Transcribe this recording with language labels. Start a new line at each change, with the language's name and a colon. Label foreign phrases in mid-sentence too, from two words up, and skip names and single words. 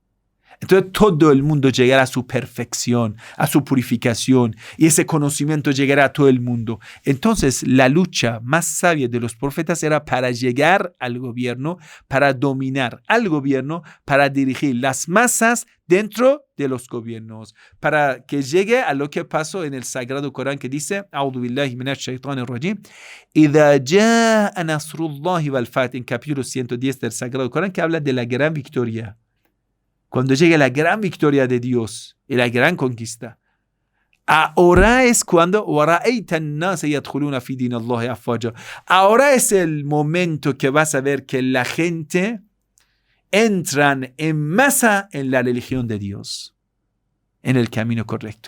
Spanish: Entonces todo el mundo llegará a su perfección, a su purificación, y ese conocimiento llegará a todo el mundo. Entonces la lucha más sabia de los profetas era para llegar al gobierno, para dominar al gobierno, para dirigir las masas dentro de los gobiernos, para que llegue a lo que pasó en el Sagrado Corán que dice,
Arabic: أعوذ بالله من الشيطان الرجيم، إذا جاء نصر الله والفتح,
Spanish: en capítulo 110 del Sagrado Corán, que habla de la gran victoria. Cuando llegue la gran victoria de Dios y la gran conquista, ahora es cuando ahora es el momento que vas a ver que la gente entran en masa en la religión de Dios, en el camino correcto.